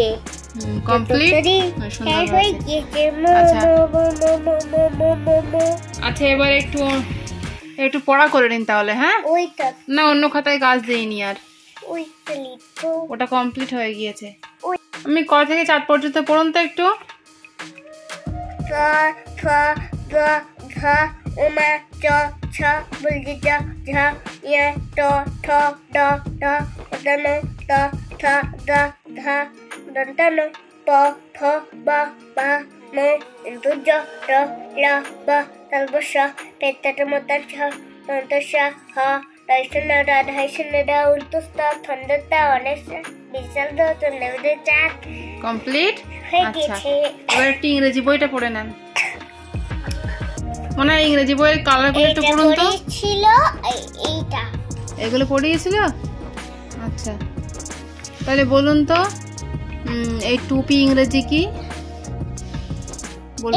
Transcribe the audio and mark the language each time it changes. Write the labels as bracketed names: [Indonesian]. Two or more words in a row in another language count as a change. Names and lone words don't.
[Bangla] কমপ্লিট। আচ্ছা, এবার একটু পড়া করে নিন তাহলে। হ্যাঁ, না অন্য খাতায় কাজ দেইনি আর। ওটা কমপ্লিট হয়ে গিয়েছে। আমি ক থেকে 4 পর্যন্ত পড়ুন তো একটু। P F B B M J R L B Talbosha Petter Motasha Montasha Ha Dyson Dyson Ultusta Thundata Honest Bizarre to never chat কমপ্লিট। আচ্ছা, এবার একটু ইংরেজি বইটা পড়ে নেন। মনে হয় ইংরেজি বইয়ের কালারগুলো একটু পড়ুন তো। ছিল এইটা, এগুলো পড়িয়েছিল। আচ্ছা, তাহলে বলুন তো, এই টুপি ইংরেজি কি বলুন?